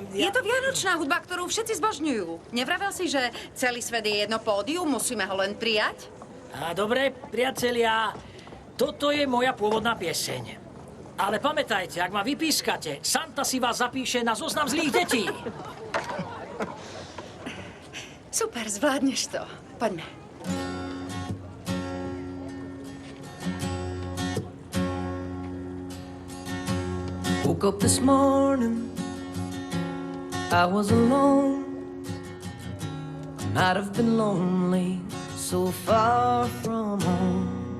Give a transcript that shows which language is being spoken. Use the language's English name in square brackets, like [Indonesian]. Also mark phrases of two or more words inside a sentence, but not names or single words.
[Slovak] Je to vianočná hudba, ktorú všetci zbožňujú. Nevravel si, že celý svet je jedno pódium, musíme ho len prijať? Dobre, priatelia, toto je moja pôvodná pieseň. Ale pamätajte, ak ma vypískate, Santa si vás zapíše na zoznam zlých detí. Super, zvládneš to. Poďme. [English] Woke up this morning, I was alone. Might have been lonely, so far from home.